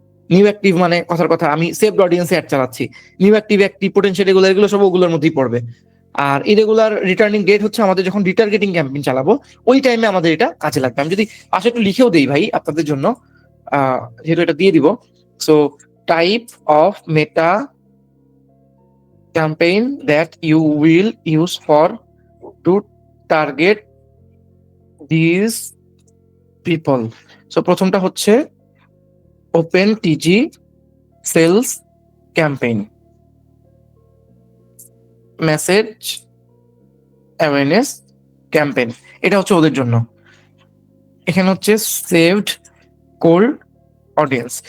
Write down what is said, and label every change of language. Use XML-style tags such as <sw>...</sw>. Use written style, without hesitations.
<bn>New active মানে কথার কথা আমি সেভড অডিয়েন্সে অ্যাড চালাচ্ছি। নিউ অ্যাক্টিভ, অ্যাক্টিভ, পোটেনশিয়াল, এগুলো এগুলো সব ওগুলোর মধ্যেই পড়বে। আর ইরেগুলার রিটার্নিং ডেট হচ্ছে আমাদের যখন রিটার্গেটিং ক্যাম্পেইন চালাবো ওই টাইমে আমাদের এটা কাজে লাগবে। আমি যদি পাশে একটু লিখেও দেই ভাই আপনাদের জন্য, যেহেতু এটা দিয়ে দিব।</bn> <en>So type of meta campaign that you will use for to target these people.</en> <bn>So প্রথমটা হচ্ছে open টিজি sales campaign, message awareness campaign, এটা হচ্ছে ওদের জন্য। এখানে হচ্ছে সেভড কোল্ড অডিয়েন্স।</bn>